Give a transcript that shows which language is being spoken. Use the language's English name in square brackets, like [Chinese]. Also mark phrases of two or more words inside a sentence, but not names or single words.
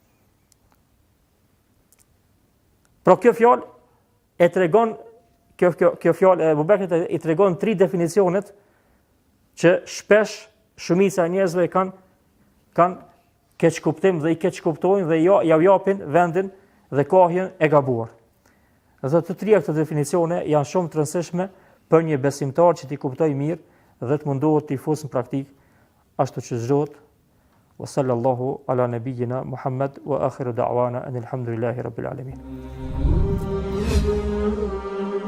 [Albanian] Pra kjo fjalë e tregon kjo fjalë e Ebu Bekrit i tregon 3 definicionet që shpesh shumica e njerëzve kanë keq kuptim dhe i keq kuptojnë dhe ja japin vendin dhe kohën e gabuar. Dhe të 3 këto definicione janë shumë të rëndësishme për një besimtar që t'i kuptojë mirë dhe të mundohet t'i fusë në praktik ashtu që zgjohet. [Arabic] وصلى الله على نبينا محمد وآخر دعوانا أن الحمد لله رب العالمين.